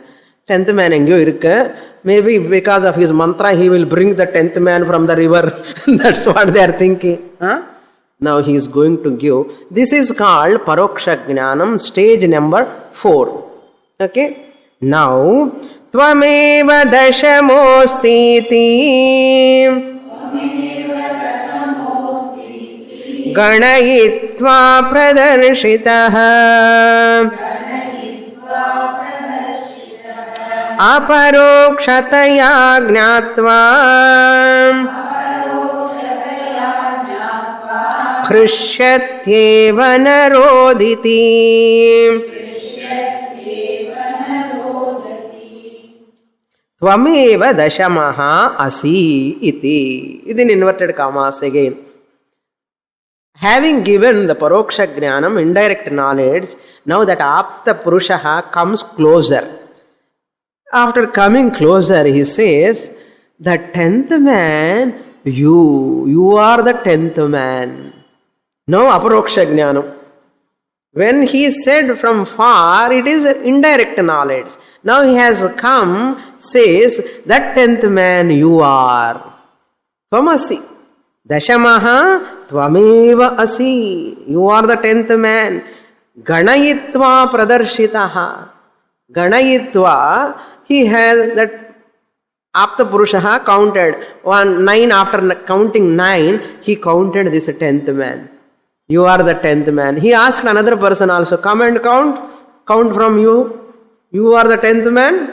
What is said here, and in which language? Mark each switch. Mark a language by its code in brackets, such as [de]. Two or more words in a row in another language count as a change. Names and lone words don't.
[en] 10th man [ta] எங்கோ இருக்கு. [en] Maybe because of his mantra, he will bring the 10th man from the river. That's what they are thinking. Now he is going to give. This is called [sa] परोक्ष ज्ञानम्, [en] stage number 4. Okay. Now, [sa] त्वमेव दशमोऽसीति गणयित्वा प्रदर्शितः अपरोक्षतया ज्ञात्वा हृष्यत्येव न रोदिति. त्वमेव दशमः असि इति. [en] It is in inverted commas again. Having given the [sa] परोक्ष ज्ञानम्, [en] indirect knowledge, now that [sa] आप्त पुरुषः [en] comes closer. After coming closer, he says, the 10th man, you are the 10th man. [sa] No अपरोक्ष ज्ञानम्. [en] When he said from far, it is indirect knowledge. Now he has come, says, that 10th man you are. [sa] त्वमसि। दशमः त्वमेव असि. [en] You are the 10th man. [sa] गणयित्वा प्रदर्शितः. गणयित्वा, [en] he has that [sa] आप्त पुरुषः [en] counted 9 after counting 9, he counted this 10th man. You are the 10th man. He asked another person also, come and count from you. You are the 10th man.